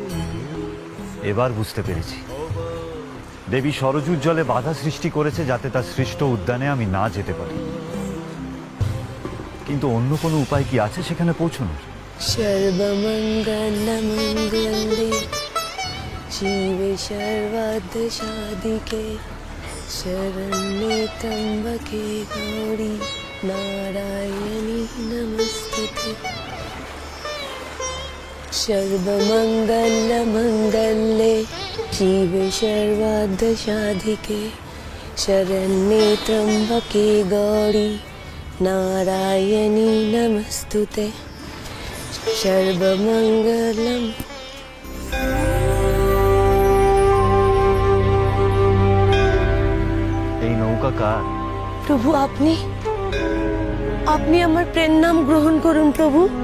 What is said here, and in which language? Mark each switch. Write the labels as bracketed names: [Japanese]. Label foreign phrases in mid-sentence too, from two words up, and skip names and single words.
[Bangla] এবার বুঝতে পেরেছি, দেবী সরযূর জলে বাধা সৃষ্টি করেছে যাতে তার সৃষ্ট উদ্যানে আমি না যেতে পারি। কিন্তু অন্য কোনো উপায় কি আছে সেখানে পৌঁছানোর? [Sanskrit] সর্বমঙ্গলমঙ্গলে শিবে সর্বার্থ সাধিকে শরণ্যে ত্র্যম্বকে গৌরী নারায়ণী নমস্তুতে। সর্বমঙ্গলমঙ্গলে শিবে সর্বার্থ সাধিকে শরণ্যে ত্র্যম্বকে গৌরী নারায়ণী নমস্তুতে। সর্বমঙ্গলম। [Bangla] এই নৌকা কার? প্রভু আপনি আপনি আমার প্রেম নাম গ্রহণ করুন প্রভু।